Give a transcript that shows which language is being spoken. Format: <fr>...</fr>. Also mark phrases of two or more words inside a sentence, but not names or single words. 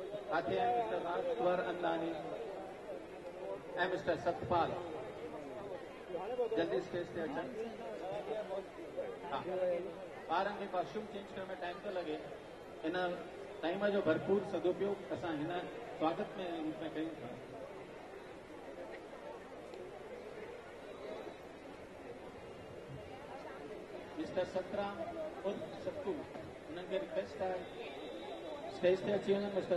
<hi>आते हैं</hi> <sd>मिस्टर राजवर अंदानी एंड मिस्टर सतपाल जल्दी स्टेज से अचन ॿारनि खे</sd> <en>costume change</en> <sd>करण में टाइम थो लॻे इन टाइम जो भरपूर सदुपयोग असां हिन स्वागत में रूप में कयूं था। मिस्टर सतराम उर्फ सत्तू उन्हनि खे रिक्वेस्ट आहे स्टेज ते अची वञनि।</sd>